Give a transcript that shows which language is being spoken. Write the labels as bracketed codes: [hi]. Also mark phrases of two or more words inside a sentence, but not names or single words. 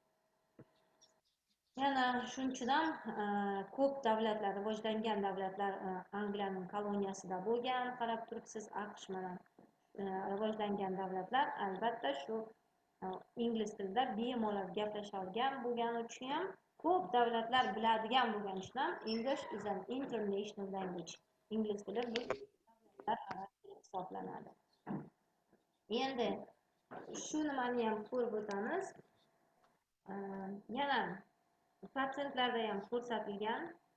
[uz] Yana shunchadan ko'p davlatlar, rivojlangan davlatlar Angliyaning koloniyasida bo'lgan, qarab turibsiz, AQSh mana rivojlangan davlatlar albatta shu ingliz tilida bemalol gaplasha olgan bo'lgani uchun ham ko'p davlatlar biladigan bo'lgani uchun ham [en] English is an international language. [uz] Ingliz tili bu davlatlar orasida hisoblanadi. Endi shu nimani ham ko'rib o'tamiz. Yana protsentlarda ham ko'rsatilgan.